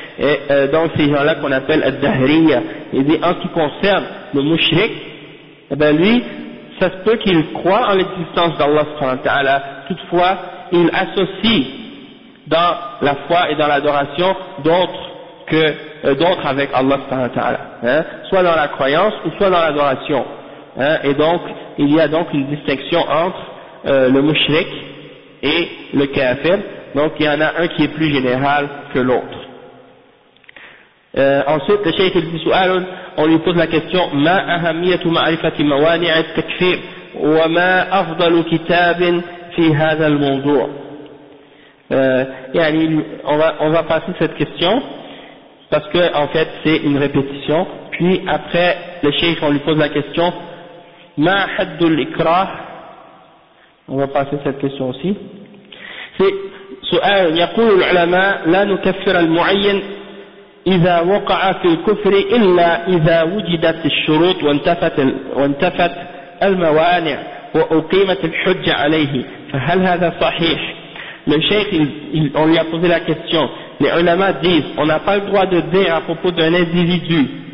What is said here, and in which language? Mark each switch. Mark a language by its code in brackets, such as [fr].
[fr] Et donc ces gens-là qu'on appelle ad-dahriya. Il dit en ce qui concerne le mushrik, eh ben lui, ça se peut qu'il croit en l'existence d'Allah subhanahu wa ta'ala, toutefois il associe dans la foi et dans l'adoration d'autres avec Allah subhanahu wa ta'ala, hein, soit dans la croyance ou soit dans l'adoration, hein, et donc il y a donc une distinction entre le mushrik et le kafir. Donc il y en a un qui est plus général que l'autre. Ensuite le cheikh dit سؤال, on lui pose la question [ar] ما أهمية معرفة موانع التكفير وما أفضل كتاب في هذا الموضوع. [fr] On va passer cette question parce que en fait c'est une répétition, puis après le cheikh on lui pose la question [ar] ما حد الإكراه. [fr] On va passer cette question aussi. C'est [ar] سؤال يقول العلماء لا نكفر المعين إذا وقع في الكفر إلا إذا وجدت الشروط وانتفت الموانع وأقيمت الحجة عليه فهل هذا صحيح؟ [fr] Le cheikh, on lui a posé la question. Les ulama disent, on n'a pas le droit de dire à propos d'un individu